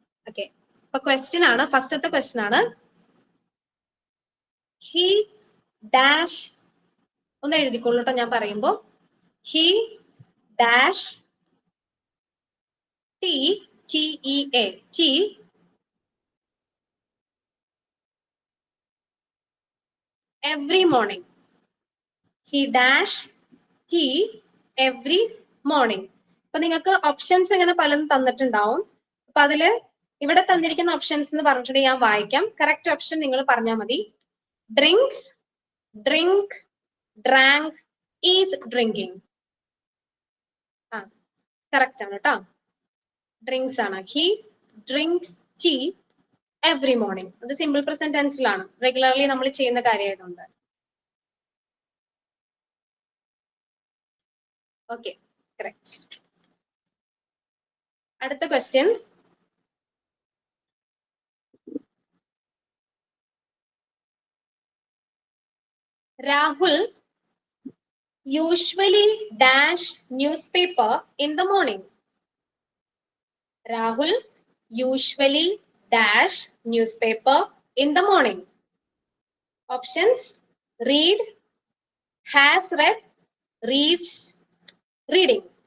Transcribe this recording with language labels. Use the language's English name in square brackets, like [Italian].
[Malayalam] Okay, അപ്പൊ question ആണ്, ഫസ്റ്റത്തെ ക്വസ്റ്റ്യൻ ആണ്, [English] he dash, [Malayalam] ഒന്ന് എഴുതിക്കോളൂ കേട്ടോ ഞാൻ പറയുമ്പോ. [English] He dash TEA every morning. He dash tea every morning. [Malayalam] അപ്പൊ നിങ്ങൾക്ക് ഓപ്ഷൻസ് ഇങ്ങനെ പലതും തന്നിട്ടുണ്ടാവും. അപ്പൊ അതില് ഇവിടെ തന്നിരിക്കുന്ന ഓപ്ഷൻസ് എന്ന് പറഞ്ഞിട്ടുണ്ടെങ്കിൽ ഞാൻ വായിക്കാം, കറക്റ്റ് ഓപ്ഷൻ നിങ്ങൾ പറഞ്ഞാൽ മതി. [English] Drinks, drink, drank, is drinking. [Malayalam] ആ കറക്റ്റ് ആണ് കേട്ടോ, ഡ്രിങ്ക്സ് ആണ്. [English] He drinks tea every morning. [Malayalam] അത് സിമ്പിൾ പ്രസന്റ് ടെൻസിലാണ്, റെഗുലർലി നമ്മൾ ചെയ്യുന്ന കാര്യമായതുകൊണ്ട്. [English] Okay, correct. അടുത്ത question, Rahul usually dash newspaper in the morning. Rahul usually dash newspaper in the morning. Options: read, has read, reads, reading.